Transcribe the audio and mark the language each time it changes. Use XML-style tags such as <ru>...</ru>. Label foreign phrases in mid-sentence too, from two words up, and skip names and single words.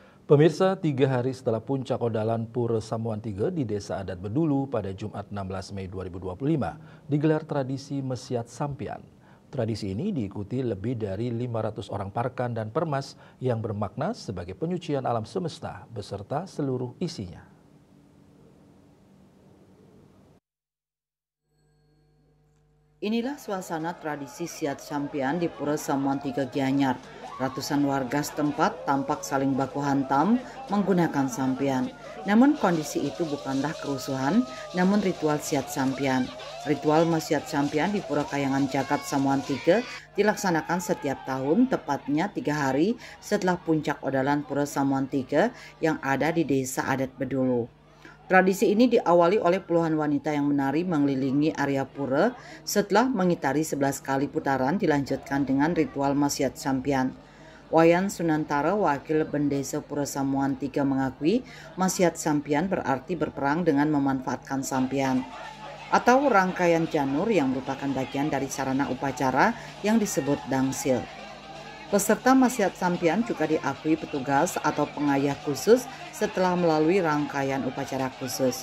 <id>Pemirsa, 3 hari setelah puncak odalan Pura Samuan III di Desa Adat Bedulu pada Jumat 16 Mei 2025 digelar tradisi Mesiat Sampian. Tradisi ini diikuti lebih dari 500 orang parkan dan permas yang bermakna sebagai penyucian alam semesta beserta seluruh isinya. Inilah suasana tradisi Siat Sampian di Pura Samuan III Gianyar. Ratusan warga setempat tampak saling baku hantam menggunakan sampian. Namun kondisi itu bukanlah kerusuhan, namun ritual Siat Sampian. Ritual Mesiat Sampian di Pura Kayangan Jagat Samuan III dilaksanakan setiap tahun, tepatnya 3 hari setelah puncak odalan Pura Samuan III yang ada di Desa Adat Bedulu. Tradisi ini diawali oleh puluhan wanita yang menari mengelilingi area pura. Setelah mengitari 11 kali putaran dilanjutkan dengan ritual Mesiat Sampian. Wayan Sunantara, wakil Bendesa Pura Samuan III mengakui Mesiat Sampian berarti berperang dengan memanfaatkan sampian atau rangkaian janur yang merupakan bagian dari sarana upacara yang disebut dangsil. Peserta Mesiat Sampian juga diakui petugas atau pengayah khusus setelah melalui rangkaian upacara khusus.</id>